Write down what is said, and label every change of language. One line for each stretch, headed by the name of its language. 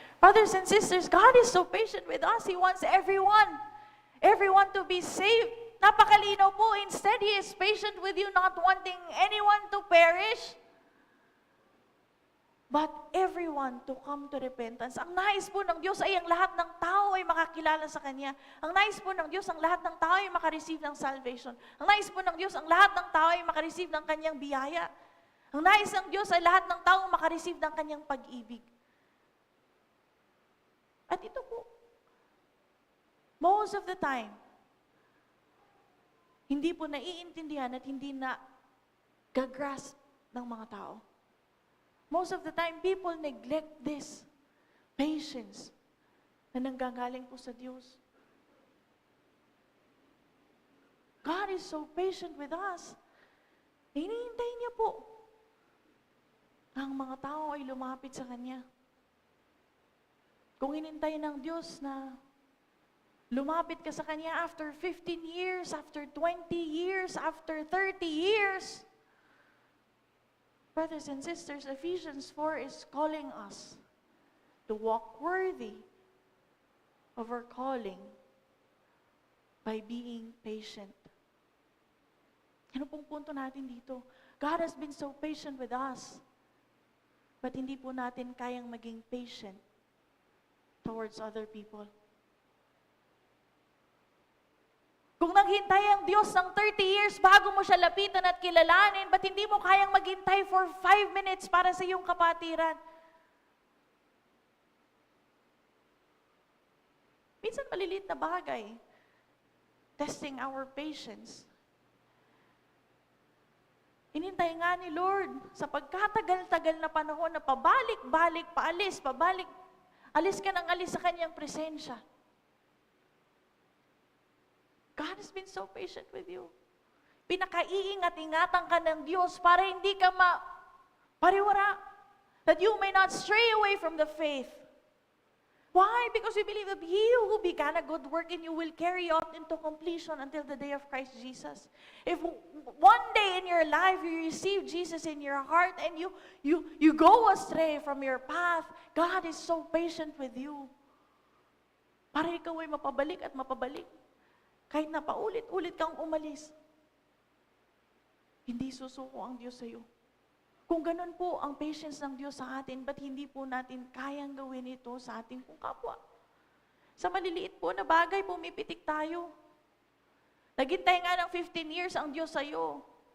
English: Brothers and sisters, God is so patient with us. He wants everyone to be saved.
Filipino: Napakalinaw po.
English: Instead, He is patient with you, not wanting anyone to perish, but everyone to come to repentance.
Filipino: Ang nais po ng Diyos ay ang lahat ng tao ay makakilala sa Kanya. Ang nais po ng Diyos, ang lahat ng tao ay makareceive ng salvation. Ang nais po ng Diyos, ang lahat ng tao ay makareceive ng Kanyang biyaya. Ang nais ng Diyos ay lahat ng tao makareceive ng Kanyang pag-ibig. At ito po,
English: most of the time,
Filipino: hindi po naiintindihan at hindi na gagrasp ng mga tao.
English: Most of the time, people neglect this patience
Filipino: na nanggagaling po sa Diyos.
English: God is so patient with us.
Filipino: Hinihintay niya po na ang mga tao ay lumapit sa Kanya. Kung hinintay ng Diyos na lumapit ka sa Kanya
English: after 15 years, after 20 years, after 30 years, brothers and sisters, Ephesians 4 is calling us to walk worthy of our calling by being patient.
Filipino: Ano pong punto natin dito?
English: God has been so patient with us, but
Filipino: hindi po natin kayang maging
English: patient towards other people.
Filipino: Kung naghintay ang Diyos ng 30 years bago mo siya lapitan at kilalanin, ba't hindi mo kayang maghintay
English: for 5 minutes
Filipino: para sa iyong kapatiran? Minsan maliliit na bagay,
English: testing our patience.
Filipino: Inintay nga ni Lord sa pagkatagal-tagal na panahon na pabalik-balik, paalis, pabalik, alis ka ng alis sa Kanyang presensya.
English: God has been so patient with you.
Filipino: Pinakaiingat-ingatan ka ng Diyos para hindi ka pariwara.
English: That you may not stray away from the faith. Why? Because we believe that He who began a good work in you will carry out into completion until the day of Christ Jesus. If one day in your life you receive Jesus in your heart and you go astray from your path, God is so patient with you.
Filipino: Para ikaw ay mapabalik at mapabalik. Kahit na paulit-ulit kang umalis, hindi susuko ang Diyos sa iyo. Kung ganun po ang patience ng Diyos sa atin, ba't hindi po natin kayang gawin ito sa ating pong kapwa? Sa maliliit po na bagay, pumipitik tayo. Naghintay nga ng 15 years ang Diyos sa iyo.